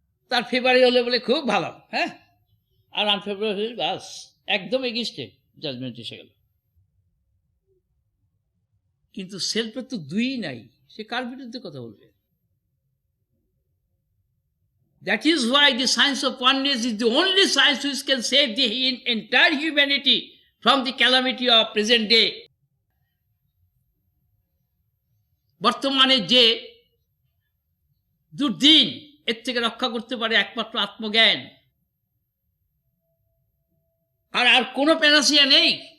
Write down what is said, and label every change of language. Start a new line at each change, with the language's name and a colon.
Bangla: তার ফেভারি হলে বলে খুব ভালো, হ্যাঁ, আর আনফেভারি হলে বাস একদম এগেইনস্টে জাজমেন্ট এসে গেল। কিন্তু সেলফের তো দুই নাই, সে কার বিরুদ্ধে কথা বলবে?
English: That is why the science of oneness is the only science which can save the entire humanity from the calamity of present day.
Bangla: বর্তমানে যে দুর্দিন, এর থেকে রক্ষা করতে পারে একমাত্র আত্মজ্ঞান, আর আর কোনো প্যানাসিয়া নেই।